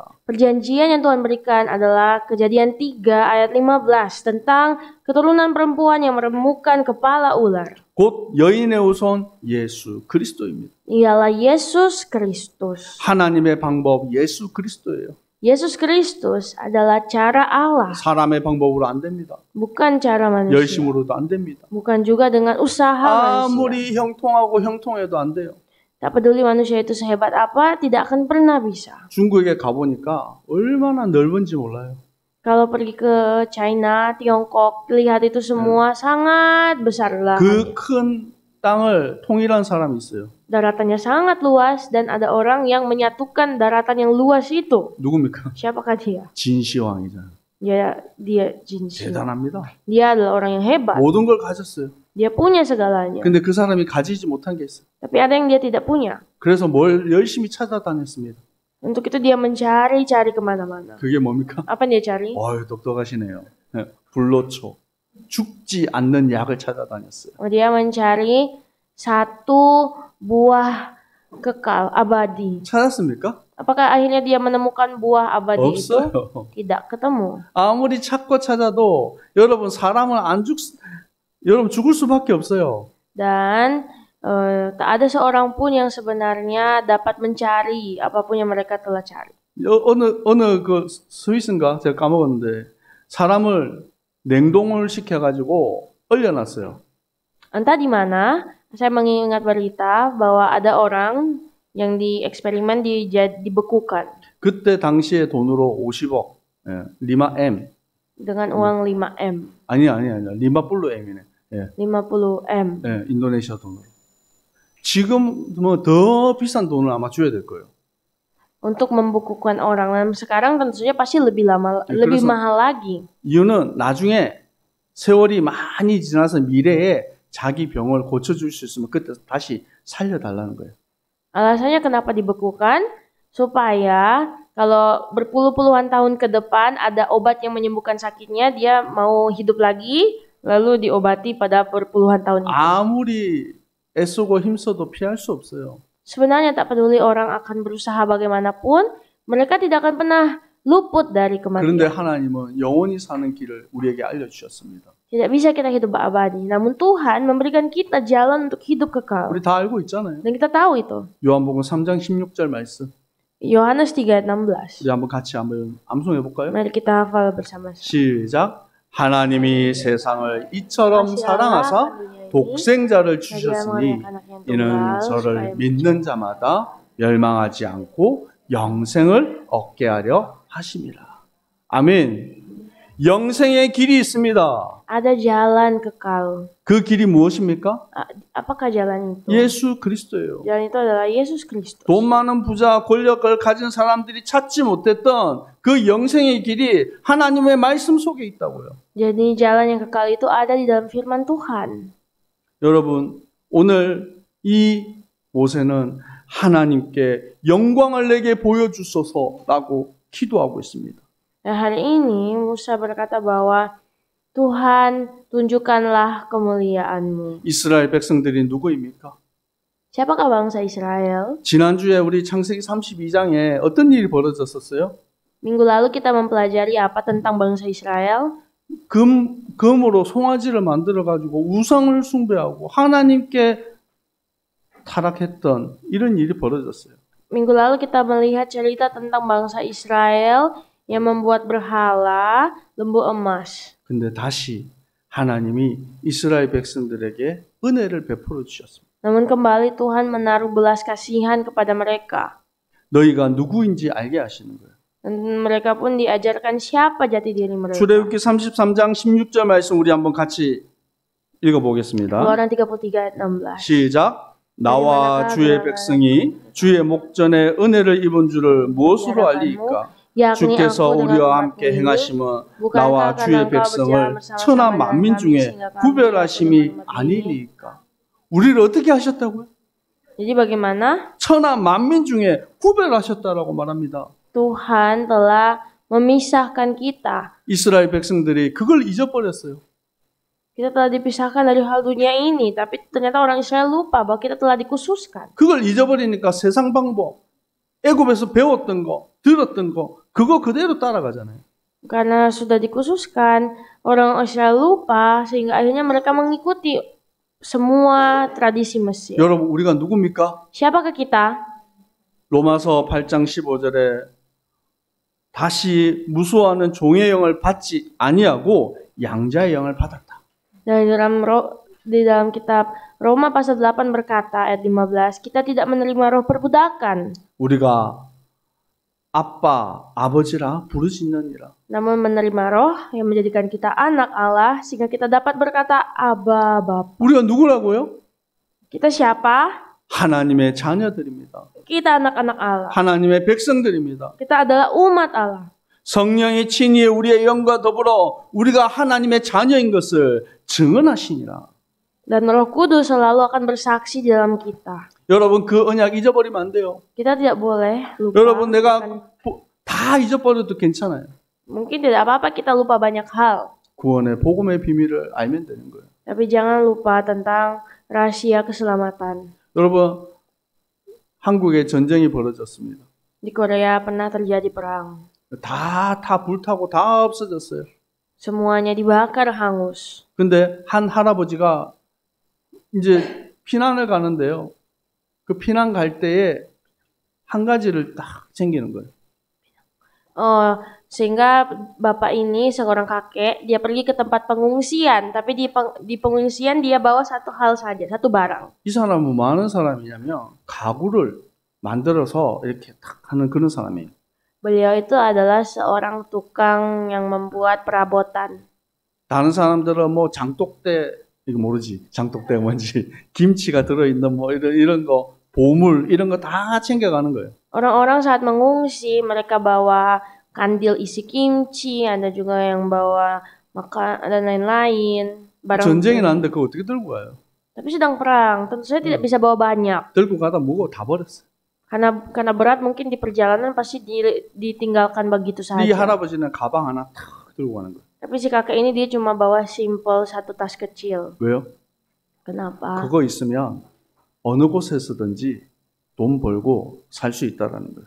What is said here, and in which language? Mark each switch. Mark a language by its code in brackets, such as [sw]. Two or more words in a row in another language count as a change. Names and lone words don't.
[id] Perjanjian yang Tuhan berikan adalah Kejadian 3 ayat 15 tentang keturunan perempuan yang meremukkan kepala ular. [ko] 곧 여인의 후손 예수 그리스도입니다. [id] Ialah Yesus Kristus. [ko] 하나님의 방법 예수 그리스도예요. [id] Yesus Kristus adalah cara Allah, [ko] 사람의 방법으로 안 됩니다. [id] bukan cara manusia. [ko] 열심으로도 안 됩니다. [id] Bukan juga dengan usaha manusia. [ko] 아무리 형통하고 형통해도 안 돼요. [id] Tak peduli manusia itu sehebat apa, tidak akan pernah bisa. [ko] 중국에 가보니까 얼마나 넓은지 몰라요. [id] Kalau pergi ke China, Tiongkok, lihat itu semua sangat besar lah. [ko] 그 큰 땅을 통일한 사람이 있어요. [id] Daratannya sangat luas dan ada orang yang menyatukan daratan yang luas itu. [ko] 누굽니까? [id] Siapakah dia? [ko] 진시황이잖아요. [id] Dia Jinshi. [ko] 대단합니다. [id] Dia adalah orang yang hebat. [ko] 모든 걸 가졌어요. [id] Dia punya segalanya. [ko] 근데 그 사람이 가지지 못한 게 있어요. [id] Tapi ada yang dia tidak punya. [ko] 그래서 뭘 열심히 찾아다녔습니다. [id] Untuk itu dia mencari-cari kemana-mana. [ko] 그게 뭡니까? [id] Apa yang dia cari? [ko] 어휴, 똑똑하시네요. 불로초. 죽지 않는 약을 찾아다녔어요. [id] Dia mencari satu buah kekal abadi. [ko] 찾았습니까? [id] Apakah akhirnya dia menemukan buah abadi itu? [ko] 없어요. [id] Tidak ketemu. [ko] 아무리 찾고 찾아도 여러분 여러분 죽을 수밖에 없어요. [id] Dan tak ada seorang pun yang sebenarnya dapat mencari apapun yang mereka telah cari. [ko] 어느 그 스위스인가 제가 까먹었는데 사람을 냉동을 시켜가지고 얼려놨어요. [id] Entah di mana, saya mengingat berita bahwa ada orang yang dieksperimen dibekukan [ko] 그때 당시의 돈으로 50억, 리마 M. [id] dengan uang 5M. [ko] 아니야. [id] lima belas [ko] M이네. 50M. 인도네시아 돈으로. 지금 뭐 더 비싼 돈을 아마 줘야 될 거예요. [id] Untuk membekukan orang, dan sekarang tentunya pasti lebih mahal lagi. [ko] 이유는 나중에 세월이 많이 지나서 미래에 자기 병을 고쳐줄 수 있으면 그때 다시 살려달라는 거예요. [id] Alasannya kenapa dibekukan? Supaya kalau berpuluh-puluhan tahun ke depan ada obat yang menyembuhkan sakitnya, dia mau hidup lagi, lalu diobati pada berpuluhan tahun itu. [ko] 아무리 애쓰고 힘써도 피할 수 없어요. [id] Sebenarnya tak peduli orang akan berusaha bagaimanapun, mereka tidak akan pernah luput dari [ko] 그런데 [id] kematian. [ko] 하나님은 영원히 사는 길을 우리에게 알려주셨습니다. [id] Tidak bisa kita hidup abadi. Namun Tuhan memberikan kita jalan untuk hidup kekal. [ko] 우리 다 알고 있잖아요. [id] Dan kita tahu itu. [ko] 요한복음 3장 16절 말씀. [id] Yohanes 3 ayat 16. [ko] 우리 한번 같이 한번 암송해 볼까요? [id] Mari kita hafal bersama-sama. [ko] 시작. 하나님이 세상을 이처럼 사랑하사 독생자를 주셨으니 이는 저를 믿는 자마다 멸망하지 않고 영생을 얻게 하려 하심이라. 아멘. 영생의 길이 있습니다. [id] Ada jalan kekal. [ko] 그 길이 무엇입니까? [id] Apakah jalan itu? [ko] 예수 그리스도예요. [id] Jalan itu adalah Yesus Kristus. [ko] 돈 많은 부자, 권력을 가진 사람들이 찾지 못했던 그 영생의 길이 하나님의 말씀 속에 있다고요. [id] Jadi jalan yang kekal itu ada di dalam firman Tuhan. [ko] 여러분, 오늘 이 모세는 하나님께 영광을 내게 보여주소서라고 기도하고 있습니다. [id] Nah, hari ini Musa berkata bahwa Tuhan, tunjukkanlah kemuliaan-Mu. [ko] 이스라엘 백성들이 누구입니까? [id] Siapakah bangsa Israel? [ko] 지난주에 우리 창세기 32장에 어떤 일이 벌어졌었어요? [id] Minggu lalu kita mempelajari apa tentang bangsa Israel? [ko] 금으로 송아지를 만들어가지고 우상을 숭배하고 하나님께 타락했던 이런 일이 벌어졌어요. [id] Minggu lalu kita melihat cerita tentang bangsa Israel yang membuat berhala lembu emas. [ko] 근데 다시 하나님이 이스라엘 백성들에게 은혜를 베풀어 주셨습니다. [id] Namun kembali Tuhan menaruh belas kasihan kepada mereka. [ko] 너희가 누구인지 알게 하시는 거예요. [id] Dan mereka pun diajarkan siapa jati diri mereka. [ko] 출애굽기 33장 16절 말씀 우리 한번 같이 읽어보겠습니다. [id] Keluaran 33 ayat 16. [ko] 시작. 나와 주의 백성이 주의 목전에 은혜를 입은 줄을 무엇으로 알리이까? 주께서 우리와 함께 행하심은 나와 주의 백성을 천하 만민 중에 구별하심이 아니니까. 우리를 어떻게 하셨다고요? [id] Jadi bagaimana? [ko] 천하 만민 중에 구별하셨다라고 말합니다. [id] Tuhan telah memisahkan kita. [ko] 이스라엘 백성들이 그걸 잊어버렸어요. [id] Kita telah dipisahkan dari hal dunia ini, tapi ternyata orang Israel lupa bahwa kita telah dikhususkan. [ko] 그걸 잊어버리니까 세상 방법, 애굽에서 배웠던 거, 들었던 거, 그거 그대로 따라가잖아요. [id] Karena sudah dikhususkan, orang Israel lupa sehingga akhirnya mereka mengikuti semua tradisi Mesir. [ko] 여러분, 우리가 누굽니까? [id] Siapakah kita? [ko] 로마서 8장 15절에 다시 무수하는 종의 영을 받지 아니하고 양자의 영을 받았다. [id] Dan di dalam kitab Roma pasal 8 berkata ayat 15, kita tidak menerima roh perbudakan. [ko] 우리가 아빠, 아버지라 부르짖느니라. [id] Namun menerima roh yang menjadikan kita anak Allah sehingga kita dapat berkata Aba Bapa. [ko] 우리가 누구라고요? [id] Kita siapa? [ko] 하나님의 자녀들입니다. [id] Kita anak-anak Allah. [ko] 하나님의 백성들입니다. [id] Kita adalah umat Allah. [ko] 성령이 친히 우리의 영과 더불어 우리가 하나님의 자녀인 것을 증언하시니라. [id] Dan Roh Kudus selalu akan bersaksi di dalam kita. [ko] 여러분 그 언약 잊어버리면 안 돼요. [id] Kita tidak boleh lupa. [ko] 여러분 내가 다 잊어버려도 괜찮아요. [id] Mungkin tidak apa-apa kita lupa banyak hal. [ko] 구원의 복음의 비밀을 알면 되는 거예요. [id] Tapi jangan lupa tentang rahasia keselamatan. [ko] 여러분 한국에 전쟁이 벌어졌습니다. [id] Di Korea pernah terjadi perang. [ko] 다 불타고 다 없어졌어요. [id] Semuanya dibakar hangus. [ko] 근데 한 할아버지가 이제 피난을 가는데요. 그 피난 갈 때에 한 가지를 딱 챙기는 거예요. [id] Sehingga bapak ini seorang kakek, dia pergi ke tempat pengungsian, tapi di pengungsian dia bawa satu hal saja, satu barang. [ko] 이 사람은 뭐 하는 사람이냐면 가구를 만들어서 이렇게 딱 하는 그런 사람이에요. [id] Beliau itu adalah seorang tukang yang membuat perabotan. [ko] 다른 사람들은 뭐 장독대 이거 모르지 장독대가 뭔지 김치가 들어있는 뭐 이런 거 보물 이런 거 다 챙겨가는 거예요. [id] Orang-orang saat mengungsi mereka bawa kandil isi kimchi, ada juga yang bawa makan dan lain-lain. [ko] 전쟁이 났는데 그거 어떻게 들고 가요? [id] Tapi sedang perang, tentu saja tidak bisa bawa banyak. [ko] 들고 가다 무거워 다 버렸어. [id] Karena berat mungkin di perjalanan pasti ditinggalkan begitu saja. [ko] 이 할아버지는 가방 하나 탁 들고 가는 거예요. [id] Tapi si kakek ini dia cuma bawa simple satu tas kecil. [ko] 왜요? [id] Kenapa? [ko] 그거 있으면 어느 곳에서든지 돈 벌고 살 수 있다라는 거예요.